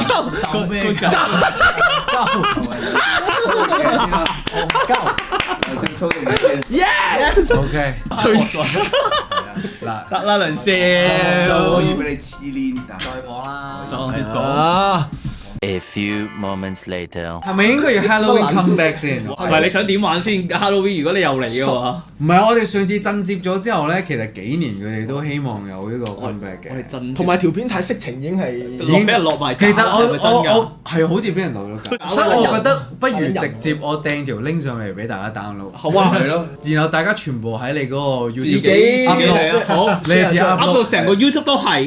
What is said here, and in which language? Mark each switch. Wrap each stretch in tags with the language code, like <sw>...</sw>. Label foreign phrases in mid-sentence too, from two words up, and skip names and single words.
<yue>就咩㗎？先操定啲嘢。 OK，隨時嗱，得啦，梁少。可以俾你黐黏，再講啦。啊！</yue> <en>A few moments later.</en> <yue>係咪應該要 Halloween</yue> <en>come back</en> <yue>先？唔係你想點玩先 Halloween？如果你又嚟嘅話，唔係我哋上次震攝咗之後咧，其實幾年佢哋都希望有呢個</yue> <en>come back</en> <yue>嘅。真同埋條片太色情已經係落俾人落埋。其實係咪真㗎我係好似俾人落咗架，所以我覺得不如直接我掟條 link 上嚟俾大家 download。好啊，係咯。然後大家全部喺你嗰個 YouTube 自己 upload，好，你自己 up 到 upload 成個 YouTube 都係，</yue>